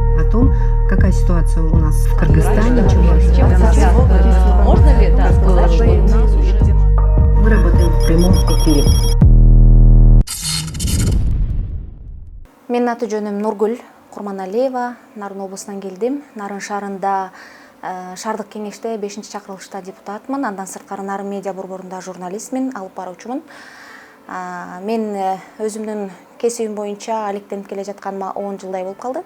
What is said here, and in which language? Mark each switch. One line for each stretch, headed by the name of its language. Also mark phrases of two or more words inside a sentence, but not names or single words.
Russian: том, какая ситуация у нас в Кыргызстане. Можно ли это сказать, что у нас уже... Мы работаем в прямом эфире.
Kyrgyz: Менин аты жөнүм Нургүл Курманалиева, Нарын облусунан келдим. Нарын шаарында шаардык кеңеште 5-чакырылышта депутатмын. Андан сырткары Нарын медиа борборунда журналистмин, алып баруучумун. Мен өзүмдүн кесибим боюнча алектенип келе жатканыма 10 жылдай болуп калды.